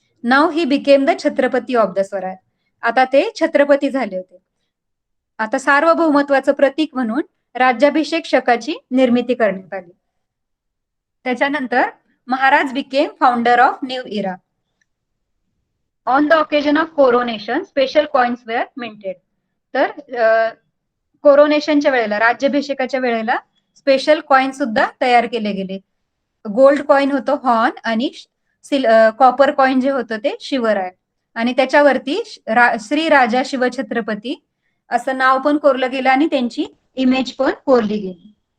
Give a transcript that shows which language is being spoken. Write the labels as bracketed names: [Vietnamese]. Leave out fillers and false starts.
[English] नाव ही became the Chhatrapati of the Swaraj. [Marathi] आता ते छत्रपती झाले होते. आता सार्वभौमत्वाचं प्रतीक म्हणून राज्याभिषेक शकाची निर्मिती करण्यात आली. [English] त्याच्यानंतर Maharaj became founder of new era. On the occasion of coronation special coins were minted. [Marathi] तर कोरोनेशनच्या वेळेला, राज्याभिषेकाच्या वेळेला स्पेशल कॉइन सुद्धा तयार केले गेले. गोल्ड कॉइन होतं हॉर्न, आणि कॉपर कॉइन जे होतं ते शिवराय, आणि त्याच्यावरती श्री राजा शिवछत्रपती असं नाव पण कोरलं गेलं आणि त्यांची इमेज पण कोरली गेली.